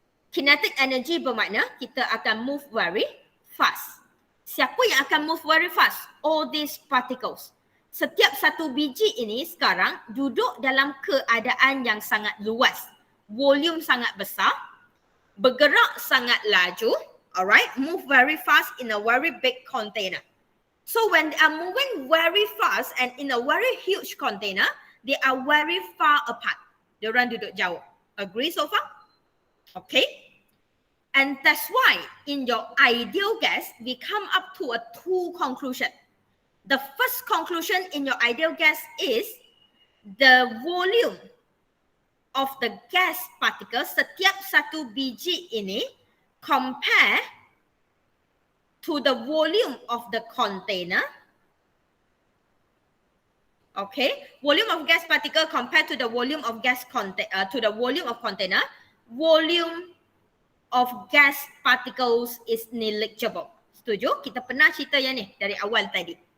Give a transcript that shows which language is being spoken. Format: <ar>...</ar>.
<en>Kinetic energy</en> <ms>bermakna kita akan</ms> <en>move very fast.</en> <ms>Siapa yang akan</ms> <en>move very fast? All these particles.</en> <ms>Setiap satu biji ini sekarang duduk dalam keadaan yang sangat luas. Volume sangat besar. Bergerak sangat laju.</ms> <en>Alright, move very fast in a very big container. So when they are moving very fast and in a very huge container, they are very far apart.</en> <ms>Diorang duduk jauh.</ms> <en>Agree so far? Okay. And that's why in your ideal gas, we come up to a two conclusion. The first conclusion in your ideal gas is the volume of the gas particle</en> <ms>setiap satu biji ini</ms> <en>compare to the volume of the container. Okay, volume of gas particle compared to the volume of gas container. Volume of gas particles is negligible.</en> <ms>Setuju? Kita pernah cerita yang ni dari awal tadi.</ms>